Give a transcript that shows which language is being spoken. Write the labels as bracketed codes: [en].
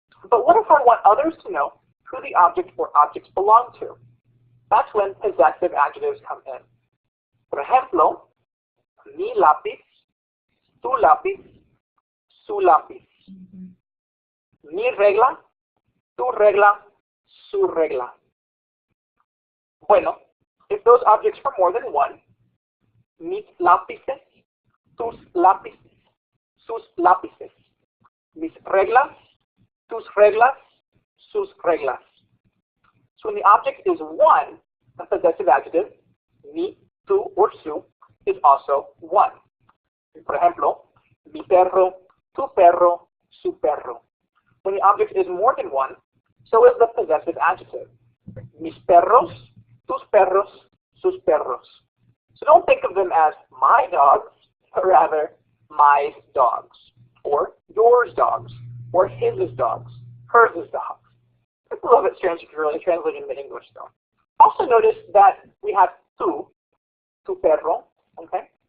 [en] But what if I want others to know who the object or objects belong to? That's when possessive adjectives come in. [es] Por ejemplo, mi lápiz, tu lápiz, su lápiz. Mi regla, tu regla, su regla. Bueno, [en] if those objects are more than one, [es] mis lápices, tus lápices, sus lápices. Mis reglas, tus reglas, sus reglas. [en] So when the object is one, a possessive adjective, mi, tu, or su, is also one. [es] Por ejemplo, mi perro, tu perro, su perro. [en] When the object is more than one, so is the possessive adjective. [es] Mis perros, tus perros, sus perros. [en] So don't think of them as my dogs, but rather my dogs, or yours dogs, or his dogs, hers dogs. It's a little bit strange if you're really translating the English though. Also notice that we have tu perro, okay?